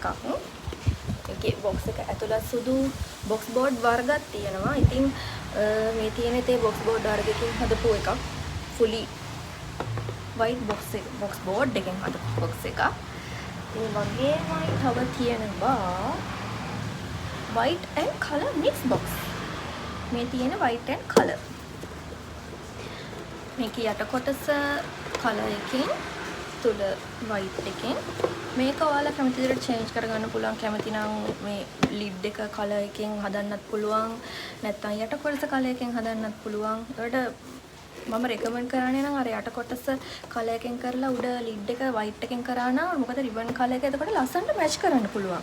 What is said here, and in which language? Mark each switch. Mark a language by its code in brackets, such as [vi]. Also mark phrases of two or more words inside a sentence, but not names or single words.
[si] ඒකේ box එක ඇතුළත් සුදු [en] box board [si] වර්ගයක් තියෙනවා. ඉතින් මේ තියෙන තේ [en] box board [si] වර්ගයකින් හදපු එකක්. [en] fully white box board [si] එකෙන් හදපු [en] box එකක්. [si] ඒ වගේමයි තව තියෙනවා [en] white and color mix box. [si] මේ තියෙන [en] white and color. [si] මේක යට කොටස color එකකින් තුල white එකෙන් මේක ඔයාලා කැමති විදිහට change කරගන්න පුළුවන්. කැමති නම් මේ lid එක color එකෙන් හදන්නත් පුළුවන්. නැත්නම් යට කොටස color එකෙන් හදන්නත් පුළුවන්. ඒකට මම recommend කරන්නේ නම් අර යට කොටස color එකෙන් කරලා උඩ lid එක white එකෙන් කරා නම් මොකද [en] ribbon color [si] එක එතකොට ලස්සනට match කරන්න පුළුවන්.